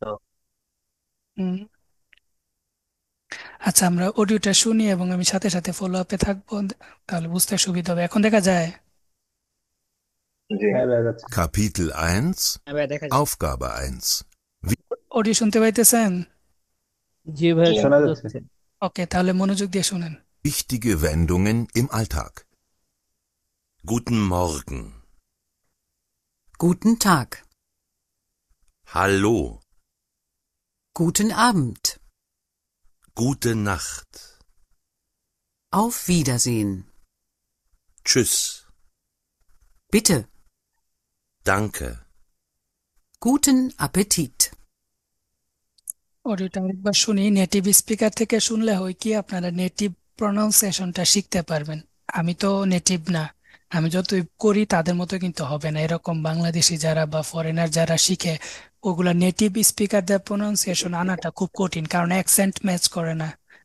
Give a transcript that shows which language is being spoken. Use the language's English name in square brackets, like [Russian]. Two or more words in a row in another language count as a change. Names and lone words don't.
[Bangla] হুম, আচ্ছা আমরা অডিওটা শুনি এবং আমি সাথে সাথে [English] follow up [Bangla] থাকবো, তাহলে বুঝতে সুবিধা হবে। এখন দেখা যায়? জি হ্যাঁ ভাই যাচ্ছে। [German] Kapitel 1 [Bangla] এবার দেখা যায়। [German] Aufgabe 1 [Bangla] অডিও শুনতে পাইতেছেন? জি ভাই, শোনা শোনা যাচ্ছে। যাচ্ছে। ওকে, তাহলে মনোযোগ দিয়ে শুনেন। [German] Wichtige Wendungen im Alltag. Guten Morgen. Guten Tag. Hallo. Guten Abend. Gute Nacht. Auf Wiedersehen. Tschüss. Bitte. Danke. Guten Appetit. [Bangla] অডিওটা আরেকবার শুনি। [English] native speaker [Bangla] থেকে শুনলে হয় কি, আপনারা [English] native pronunciation [Bangla] শিখতে পারবেন। আমি তো নেটিভ না, আমি যতই করি তাদের মতো কিন্তু হবে না। এরকম বাংলাদেশি যারা বা ফরেনার যারা শিখে, ওগুলা [English] native speakers pronunciation [Bangla] আনাটা খুব কঠিন, কারণ [English] accent match [Bangla] করে না।